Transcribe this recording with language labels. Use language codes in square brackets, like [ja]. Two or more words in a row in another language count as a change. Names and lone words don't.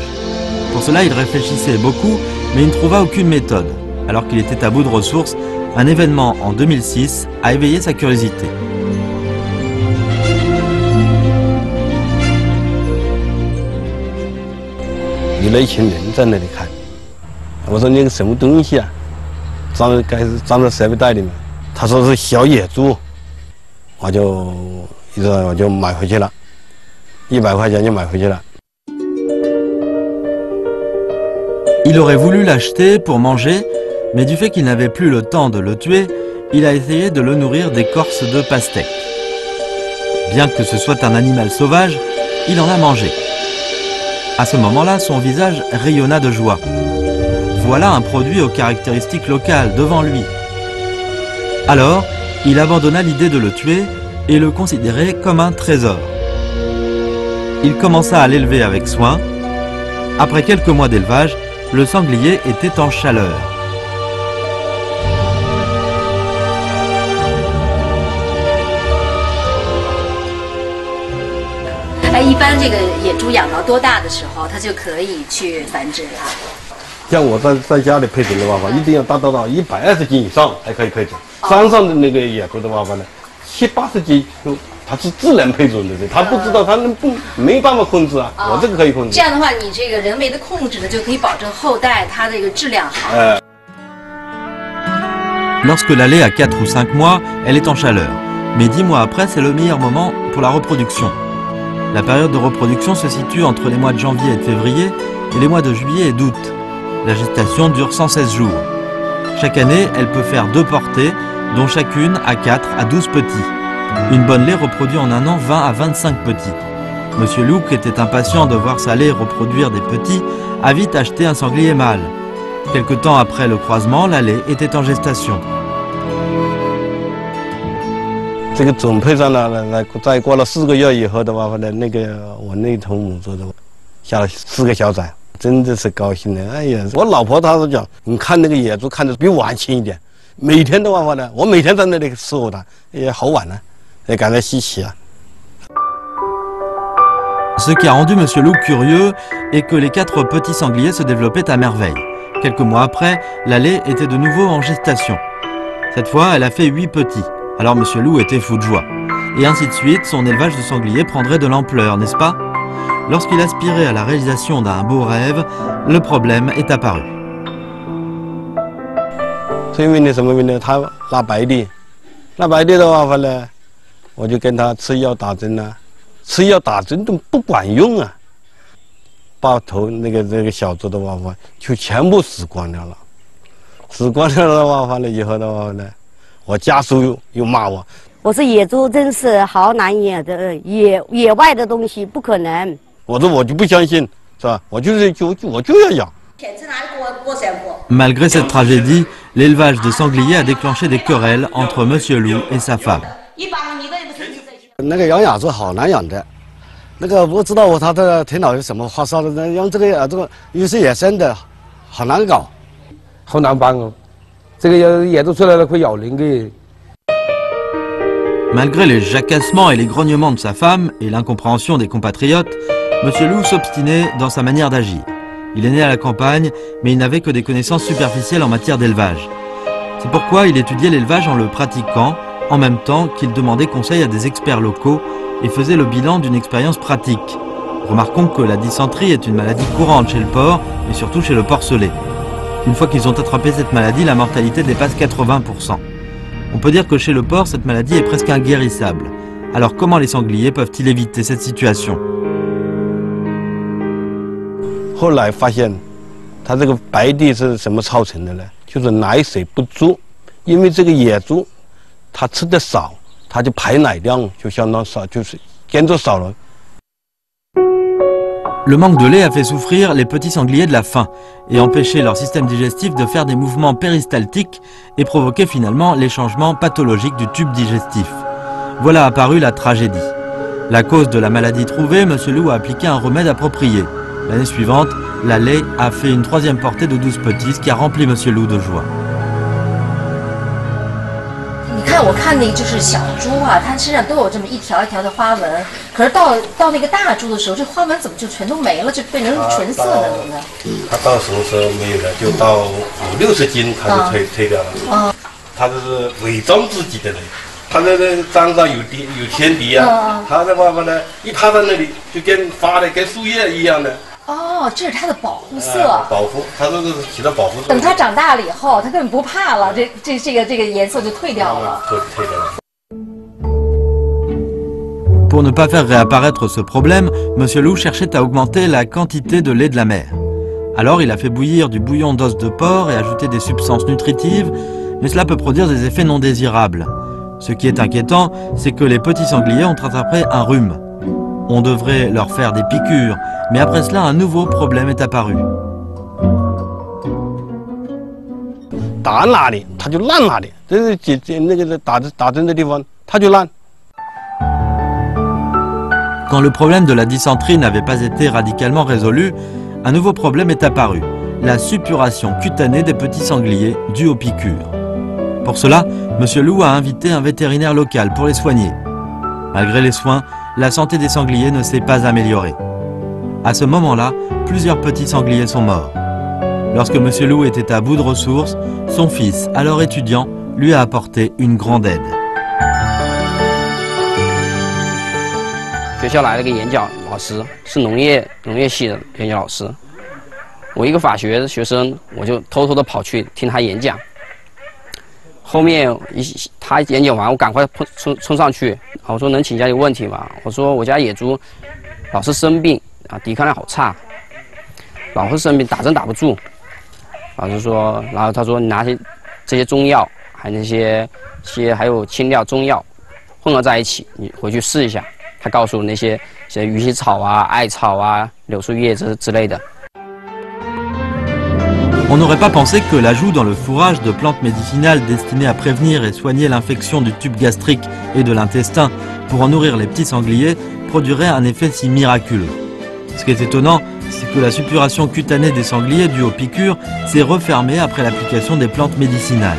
[fr] Pour cela, il réfléchissait beaucoup, mais il ne trouva aucune méthode. Alors qu'il était à bout de ressources, Un événement en 2006 a éveillé sa curiosité. Il y a [zh] 一群人在那里看，我说那个什么东西啊，装在设备袋里面。他说是小野猪，我就买回去了，100块钱就买回去了。 [fr] Il aurait voulu l'acheter pour manger, mais du fait qu'il n'avait plus le temps de le tuer, il a essayé de le nourrir d'écorce de pastèque. Bien que ce soit un animal sauvage, il en a mangé. À ce moment-là, son visage rayonna de joie. Voilà un produit aux caractéristiques locales devant lui. Alors, il abandonna l'idée de le tuer et le considérait comme un trésor. Il commença à l'élever avec soin. Après quelques mois d'élevage, le sanglier était en chaleur. [zh] 像我在家里配种的话，一定要达到120斤以上才可以配种。山上的那个野猪的话呢，70、80斤，它是自然配种的，它不知道，它没办法控制啊。我这个可以控制。这样的话，你这个人为的控制呢，就可以保证后代它这个质量好。 [fr] Lorsque la lait a 4 ou 5 mois, elle est en chaleur. Mais 10 mois après, c'est le meilleur moment pour la reproduction. La période de reproduction se situe entre les mois de janvier et de février et les mois de juillet et d'août. La gestation dure 116 jours. Chaque année, elle peut faire 2 portées, dont chacune a 4 à 12 petits. Une bonne lait reproduit en un an 20 à 25 petits. Monsieur Lou, qui était impatient de voir sa lait reproduire des petits, a vite acheté un sanglier mâle. Quelque temps après le croisement, la lait était en gestation. [zh] 这个种配上了，再过了4个月以后的话呢，那个我那头母猪的下了4个小崽，真的是高兴的。哎呀，我老婆她是讲，你看那个野猪看着比我还轻一点，每天的话呢，我每天在那里伺候它，也好晚了，也感到稀奇啊。 [fr] Ce qui a rendu M. Loup curieux est que les 4 petits sangliers se développaient à merveille. Quelques mois après, la lait était de nouveau en gestation. Cette fois, elle a fait 8 petits. Alors M. Loup était fou de joie. Et ainsi de suite, son élevage de sangliers prendrait de l'ampleur, n'est-ce pas? Lorsqu'il aspirait à la réalisation d'un beau rêve, le problème est apparu. [zh] 是因为那什么呢？他拉白痢的话呢，我就跟他吃药打针啊。吃药打针都不管用啊，把头那个小猪的话就全部死光掉了，死光掉的话呢，以后的话呢，我家属又骂我，我说野猪真是好难养的，野外的东西不可能。我说我就不相信，是吧？我就要养。 [fr] Malgré cette tragédie, l'élevage de sangliers a déclenché des querelles entre M. Loup et sa femme. [zh] 那个养野猪好难养的，那个不知道它的头脑有什么发烧的，那养这个又是野生的，好难搞，好难办哦。这个野猪出来了会咬人的。 [fr] Malgré les jacassements et les grognements de sa femme et l'incompréhension des compatriotes, M. Loup s'obstinait dans sa manière d'agir. Il est né à la campagne, mais il n'avait que des connaissances superficielles en matière d'élevage. C'est pourquoi il étudiait l'élevage en le pratiquant, en même temps qu'il demandait conseil à des experts locaux et faisait le bilan d'une expérience pratique. Remarquons que la dysenterie est une maladie courante chez le porc et surtout chez le porcelet. Une fois qu'ils ont attrapé cette maladie, la mortalité dépasse 80%. On peut dire que chez le porc, cette maladie est presque inguérissable. Alors comment les sangliers peuvent-ils éviter cette situation? [zh] 后来发现，它这个白痢是什么造成的呢？就是奶水不足，因为这个野猪。它吃的少，它就排奶量就相当少，就是跟着少了。 [fr] Le manque de lait a fait souffrir les petits sangliers de la faim et empêché leur système digestif de faire des mouvements péristaltiques et provoquer finalement les changements pathologiques du tube digestif. Voilà apparue la tragédie. La cause de la maladie trouvée, M. Loup a appliqué un remède approprié. L'année suivante, la lait a fait une 3e portée de 12 petits, ce qui a rempli M. Loup de joie. [zh] 我看那就是小猪啊，它身上都有这么一条一条的花纹，可是到那个大猪的时候，这花纹怎么就全都没了，就变成纯色的了呢？它到什么时候没有了？就到50、60斤，它就退掉了。他这是伪装自己的人。他那个张上有天敌啊，他的话呢，一趴在那里就跟发的跟树叶一样的。哦，这是它的保护色。保护，它这个是起到保护作用。等它长大了以后，它根本不怕了，这个颜色就退掉了。退掉了。 [fr] Pour ne pas faire réapparaître ce problème, Monsieur Loup cherchait à augmenter la quantité de lait de la mère. Alors il a fait bouillir du bouillon d'os de porc et ajouté des substances nutritives, mais cela peut produire des effets non désirables. Ce qui est inquiétant, c'est que les petits sangliers ont attrapé un rhume. On devrait leur faire des piqûres, mais après cela, un nouveau problème est apparu. [zh] 打哪里它就烂哪里，这是那个打针的地方它就烂。 [fr] Quand le problème de la dysenterie n'avait pas été radicalement résolu, un nouveau problème est apparu, la suppuration cutanée des petits sangliers due aux piqûres. Pour cela, Monsieur Loup a invité un vétérinaire local pour les soigner. Malgré les soins, la santé des sangliers ne s'est pas améliorée. À ce moment-là, plusieurs petits sangliers sont morts. Lorsque Monsieur Loup était à bout de ressources, son fils, alors étudiant, lui a apporté une grande aide. [zh] 学校来了个演讲老师，是农业系的演讲老师。我一个法学的学生，我就偷偷的跑去听他演讲。后面他演讲完，我赶快冲上去，我说能请教一个问题吗？我说我家野猪老是生病啊，抵抗力好差，老是生病，打针打不住。老师说，然后他说你拿这些中药，还有那些还有青料中药混合在一起，你回去试一下。他告诉我那些鱼腥草啊、艾草啊、柳树叶之类的。 [fr] On n'aurait pas pensé que l'ajout dans le fourrage de plantes médicinales destinées à prévenir et soigner l'infection du tube gastrique et de l'intestin pour en nourrir les petits sangliers produirait un effet si miraculeux. Ce qui est étonnant, c'est que la suppuration cutanée des sangliers due aux piqûres s'est refermée après l'application des plantes médicinales.